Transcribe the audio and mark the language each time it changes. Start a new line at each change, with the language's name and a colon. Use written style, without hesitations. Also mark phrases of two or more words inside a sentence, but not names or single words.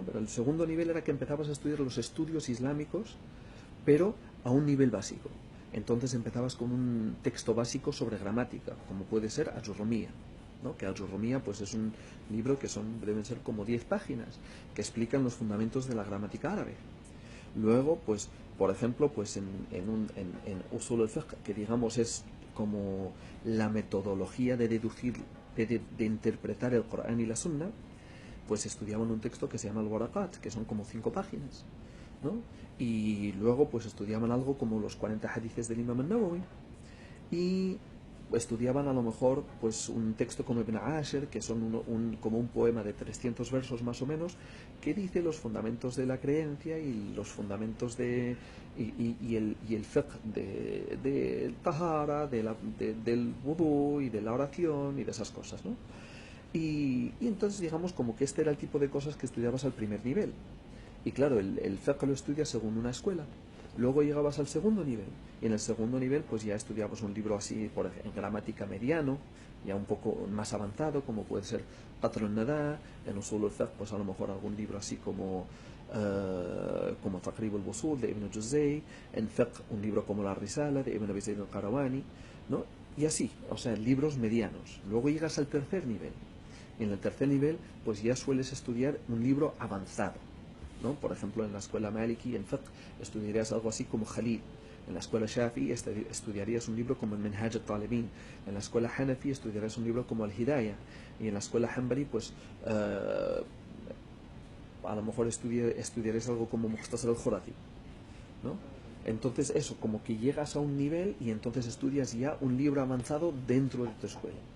Spanish: Pero el segundo nivel era que empezabas a estudiar los estudios islámicos, pero a un nivel básico. Entonces empezabas con un texto básico sobre gramática, como puede ser Ajurrumía, ¿no? Que Ajurrumía, pues, es un libro que deben ser como 10 páginas, que explican los fundamentos de la gramática árabe. Luego, pues, por ejemplo, pues en Usul al-Fiqh, que digamos es como la metodología de deducir, de interpretar el Corán y la Sunna, pues estudiaban un texto que se llama al-Waraqat, que son como 5 páginas, ¿no? Y luego pues estudiaban algo como los 40 hadices del Imam al-Nawawi, y estudiaban a lo mejor pues un texto como Ibn Ashir, que son como un poema de 300 versos más o menos, que dice los fundamentos de la creencia y los fundamentos y el fiqh de tahara, del wudú y de la oración y de esas cosas, ¿no? Y entonces, digamos, como que este era el tipo de cosas que estudiabas al primer nivel. Y claro, el fiqh lo estudias según una escuela. Luego llegabas al segundo nivel, y en el segundo nivel pues ya estudiabas un libro así, en gramática mediano, ya un poco más avanzado, como puede ser Qatr al-Nada. En Usul al-Fiqh, pues a lo mejor algún libro así como Taqrib al-Wusul de Ibn Juzay. En Fiqh, un libro como La Risala de Ibn Abi Zayd al-Qarawani, ¿no? Y así, o sea, libros medianos. Luego llegas al tercer nivel, y en el tercer nivel pues ya sueles estudiar un libro avanzado, ¿no? Por ejemplo, en la escuela Maliki, en fiqh, estudiarías algo así como Khalil. En la escuela Shafi estudiarías un libro como el Minhaj al-Talibin. En la escuela Hanafi estudiarías un libro como el Hidayah. Y en la escuela Hanbali, pues a lo mejor estudiarías algo como Mukhtasar al-Khurafi, ¿no? Entonces eso, como que llegas a un nivel y entonces estudias ya un libro avanzado dentro de tu escuela.